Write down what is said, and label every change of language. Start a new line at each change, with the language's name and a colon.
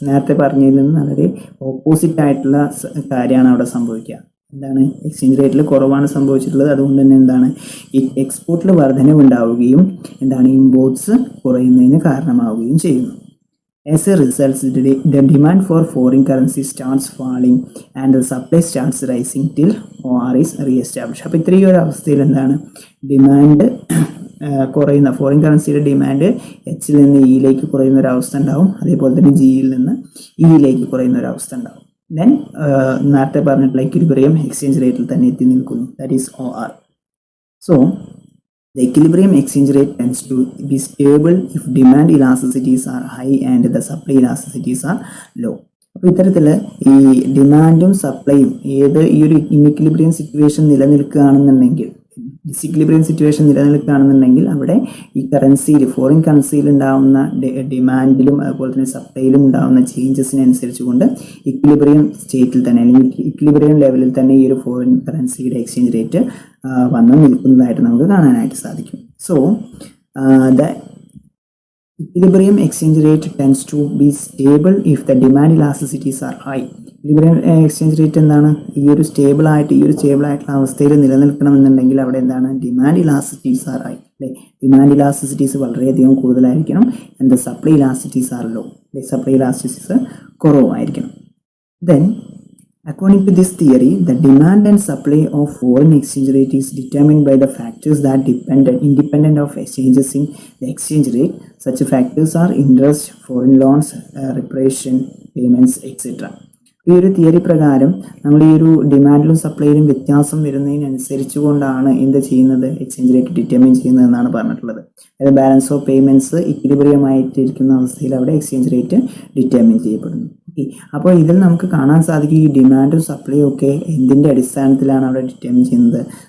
Malayalam: നേരത്തെ പറഞ്ഞതിൽ നിന്ന് വളരെ ഓപ്പോസിറ്റ് ആയിട്ടുള്ള കാര്യമാണ് അവിടെ സംഭവിക്കുക. എന്താണ്, എക്സ്ചേഞ്ച് റേറ്റിൽ കുറവാണ് സംഭവിച്ചിട്ടുള്ളത്, അതുകൊണ്ട് തന്നെ എന്താണ് ഈ എക്സ്പോർട്ടിൽ വർധനവ് ഉണ്ടാവുകയും എന്താണ് ഇമ്പോർട്ട്സ് കുറയുന്നതിന് കാരണമാവുകയും ചെയ്യുന്നു.
English: As a result, the demand for foreign currency starts falling and the supply starts rising till OR is re-established.
Malayalam: അപ്പോൾ ഇത്രയും ഒരു അവസ്ഥയിൽ എന്താണ് ഡിമാൻഡ് കുറയുന്ന ഫോറിൻ കറൻസിയുടെ ഡിമാൻഡ് എച്ചിൽ നിന്ന് ഇയിലേക്ക് കുറയുന്ന ഒരു അവസ്ഥ ഉണ്ടാവും, അതേപോലെ തന്നെ ജിയിൽ നിന്ന് ഇയിലേക്ക് കുറയുന്ന ഒരു അവസ്ഥ ഉണ്ടാവും. ദെൻ നേരത്തെ പറഞ്ഞിട്ടുള്ള ഇക്വിലിബ്രിയം എക്സ്ചേഞ്ച് റേറ്റിൽ തന്നെ എത്തി നിൽക്കുന്നു, that is OR.
English: So the equilibrium exchange rate tends to be stable if demand elasticities are high and the supply elasticities are low.
Malayalam: അപ്പോൾ ഇത്തരത്തിൽ ഈ ഡിമാൻഡും സപ്ലൈയും ഈ ഒരു ഇൻഇക്വിലിബ്രിയം സിറ്റുവേഷൻ നിലനിൽക്കുകയാണെന്നുണ്ടെങ്കിൽ ഡിസിക്വിലിബ്രിയം സിറ്റുവേഷൻ നിലനിൽക്കുകയാണെന്നുണ്ടെങ്കിൽ അവിടെ ഈ കറൻസിയിൽ ഫോറിൻ കറൻസിയിൽ ഉണ്ടാകുന്ന ഡിമാൻഡിലും അതുപോലെ തന്നെ സപ്ലൈയിലും ഉണ്ടാകുന്ന ചേഞ്ചസിനനുസരിച്ച് കൊണ്ട് ഇക്വിലിബ്രിയം സ്റ്റേറ്റിൽ തന്നെ അല്ലെങ്കിൽ ഇക്വിലിബ്രിയം ലെവലിൽ തന്നെ ഈ ഒരു ഫോറിൻ കറൻസിയുടെ എക്സ്ചേഞ്ച് റേറ്റ് വന്ന് നിൽക്കുന്നതായിട്ട് നമുക്ക് കാണാനായിട്ട് സാധിക്കും.
English: So the equilibrium exchange rate tends to be stable if the demand elasticities are high.
Malayalam: Equilibrium exchange rate എന്താണ്, ഈ ഒരു സ്റ്റേബിൾ ആയിട്ടുള്ള അവസ്ഥയിൽ നിലനിൽക്കണമെന്നുണ്ടെങ്കിൽ അവിടെ എന്താണ് ഡിമാൻഡ് ഇലാസ്റ്റിസിറ്റീസ് ആർ ഹൈ അല്ലേ, ഡിമാൻഡ് ഇലാസ്റ്റിസിറ്റീസ് വളരെയധികം കൂടുതലായിരിക്കണം.
English: and supply elasticities are low,
Malayalam: supply elasticities കുറവായിരിക്കണം.
English: Then according to this theory, the demand and supply of foreign exchange rate is determined by the factors that independent of changes in the exchange rate. Such factors are interest, foreign loans, reparation, payments, etc.
Malayalam: ഈ ഒരു theory പ്രകാരം നമ്മൾ ഈ ഒരു ഡിമാൻഡിലും സപ്ലൈയിലും വ്യത്യാസം വരുന്നതിനനുസരിച്ച് കൊണ്ടാണ് എന്ത് ചെയ്യുന്നത് എക്സ്ചേഞ്ച് റേറ്റ് ഡിറ്റർമിൻ ചെയ്യുന്നത് എന്നാണ് പറഞ്ഞിട്ടുള്ളത്. അതായത് ബാലൻസ് ഓഫ് പേയ്മെൻറ്റ്സ് ഇക്വിലിബ്രിയം ആയിട്ടിരിക്കുന്ന അവസ്ഥയിൽ അവിടെ എക്സ്ചേഞ്ച് റേറ്റ് ഡിറ്റർമിൻ ചെയ്യപ്പെടുന്നു. ഓക്കെ, അപ്പോൾ ഇതിൽ നമുക്ക് കാണാൻ സാധിക്കും ഈ ഡിമാൻഡും സപ്ലൈയും ഒക്കെ എന്തിൻ്റെ അടിസ്ഥാനത്തിലാണ് അവിടെ ഡിറ്റർമിൻ ചെയ്യുന്നത്.